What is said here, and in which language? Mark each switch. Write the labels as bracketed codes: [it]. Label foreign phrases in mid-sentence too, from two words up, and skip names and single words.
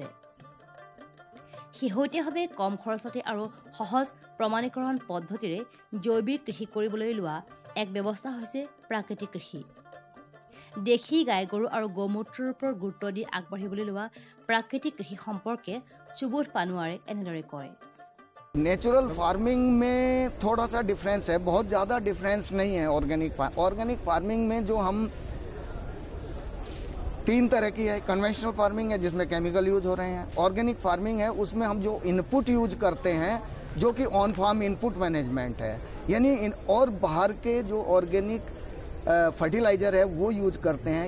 [as] শেহতীয়াভাৱে কম খৰচতে আৰু সহজ প্ৰমাণীকৰণ পদ্ধতিৰে জৈৱিক কৃষি কৰিবলৈ লোৱা এক ব্যৱস্থা হৈছে প্ৰাকৃতিক কৃষি। দেশী গাই গৰু আৰু গোমূত্ৰৰ ওপৰত গুৰুত্ব দি আগবাঢ়িবলৈ লোৱা প্ৰাকৃতিক কৃষি সম্পৰ্কে সুবোধ পানোৱাৰে এনেদৰে কয়। [en] natural farming [hi] में थोड़ा सा डिफरेंस है, बहुत ज़्यादा डिफरेंस नहीं है। [en] organic farming [hi] में जो हम 3 तरह की है, [en] conventional farming [hi] है जिसमें [en] chemical use [hi] हो रहे हैं, [en] organic farming [hi] है उसमें हम जो [en] input use [hi] करते हैं जो कि [en] on farm input management [hi] है, यानी और बाहर के जो [en] organic fertilizer [hi] है वो यूज करते हैं।